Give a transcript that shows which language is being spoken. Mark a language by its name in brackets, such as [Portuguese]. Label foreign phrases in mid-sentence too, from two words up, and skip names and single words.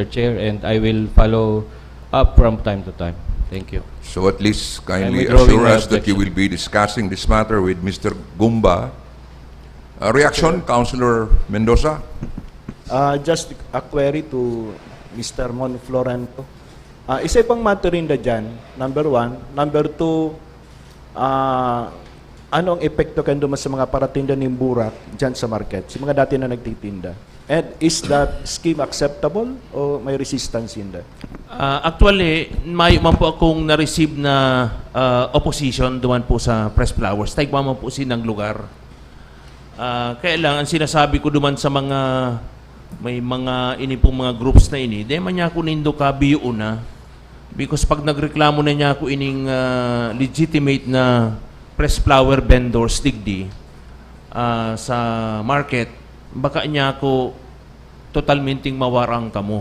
[English] Chair, and I will follow up from time to time. Thank you. So at least kindly I'm withdrawing assure my us that you will objection. be discussing this matter with Mr. Gumba. Reaction, Councilor Mendoza? Just a query to Mr. [Bikol] Monflorento. Isa pang matter rin na dyan, [English] number one. Number two, [Bikol] ano ang epekto kendo sa mga paratinda ng burak dyan sa market? Si mga dati na nagtitinda. [English] And is that scheme acceptable [Bikol] o may [English] resistance in that? Actually, [Bikol] may man po akong na-receive na opposition duman po sa Press Flowers. Taigwa man po sinang lugar. Kaya lang, ang sinasabi ko duman sa mga may mga ini pong mga groups na ini, di man niya ako nindo kabiyo na. Because pag nagreklamo na niya ako ining legitimate na [English] press flower vendors [Bikol] digdi sa market, baka niya ako totalmenting mawarang kamo.